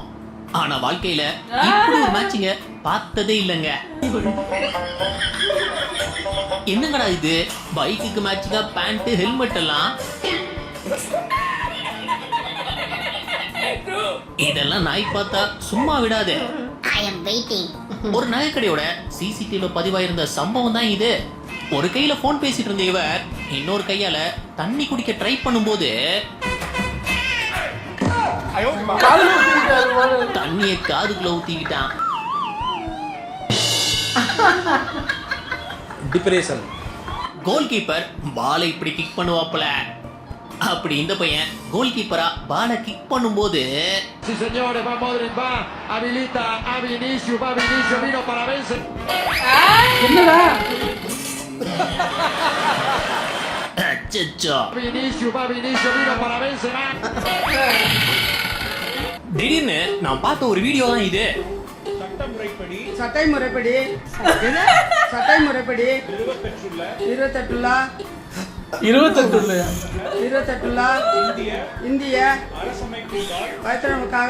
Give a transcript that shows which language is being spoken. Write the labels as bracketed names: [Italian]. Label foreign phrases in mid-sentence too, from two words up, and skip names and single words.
[Tamil] ஆனா வாழ்க்கையில இப்படி ஒரு மேட்சிங்க பார்த்ததே இல்லைங்க. என்னங்கடா இது, பைக்குக்கு மேட்சிங்கா பேண்ட், ஹெல்மெட் எல்லாம். இதெல்லாம் நாய் பார்த்தா சும்மா விடாது. [English] I am waiting. [Tamil] ஒரு நகைக்கடையோட சிசிடிவில பதிவாயிருந்த சம்பவம் தான் இது. ஒரு கையில போன் பேசிட்டு இருந்த இவர் இன்னொரு கையால தண்ணி குடிக்க ட்ரை பண்ணும்போது தண்ணிய காதுக்குள்ள ஊத்திக்கிட்டான். டிப்ரெஷன். [English] goal keeper [Tamil] பாலை இப்படி கிக் பண்ணுவாப்ல. அப்படி இந்த பையன் [English] goal keeper [Tamil] பாலை கிக் பண்ணும்போது [Spanish] Sí señores, va Modric, va, habilita a Vinicius, va Vinicius, vino para vencer. [Tamil] என்னடா அச்சச்சோ. [Spanish] Vinicius, va Vinicius, vino para vencer. [Tamil] திடீர்னு நான் பார்த்த ஒரு வீடியோ தான் இது. சட்டை முறைப்படி 28 இந்திய வைத்தியமுக்காக